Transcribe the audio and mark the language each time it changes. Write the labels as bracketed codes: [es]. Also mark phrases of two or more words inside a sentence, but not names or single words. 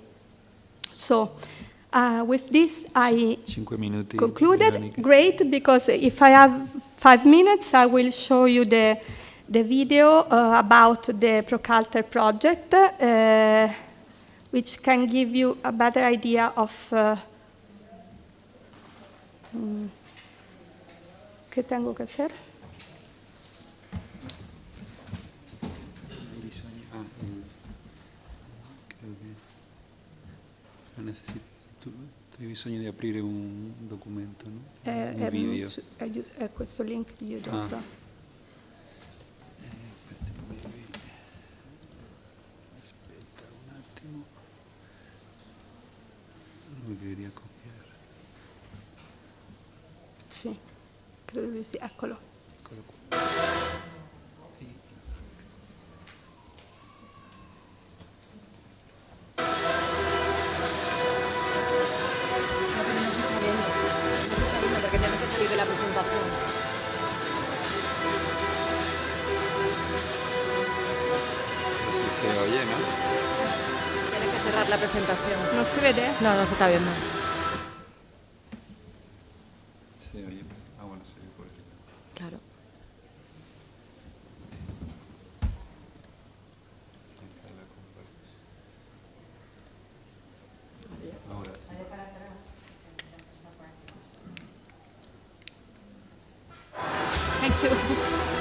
[en] So with this, I concluded. Veronica. Great, because if I have 5 minutes, I will show you the video about the Procalter project, which can give you a better idea of [es] ¿qué tengo que hacer? [it] Hai bisogno di aprire un documento, no? Un video. È questo link che io ho dato. Aspetta un attimo. Non mi devi copiare. Sì, credo di sì, eccolo. Eccolo qua. [es] Porque tiene que salir de la presentación. Se oye, ¿no? Tiene que cerrar la presentación. ¿No se ve? No, no se está viendo. Se oye. Ah, bueno, se oye por el... Claro. Ahora sí. [en] Thank you.